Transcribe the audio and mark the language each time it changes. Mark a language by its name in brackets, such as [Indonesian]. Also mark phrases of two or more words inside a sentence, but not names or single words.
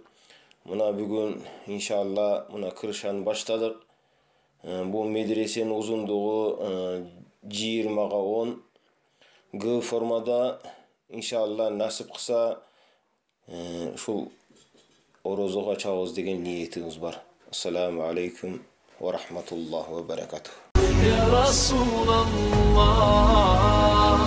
[Kyrgyz] Мына бүгүн иншалла мына крышаны баштадык. Бул медресенин узундугу 20-га 10 Г формада. Иншалла насип кылса ушул орозого чабабыз деген ниетибиз бар. [Arabic] السلام عليكم ورحمة الله وبركاته. يا رسول الله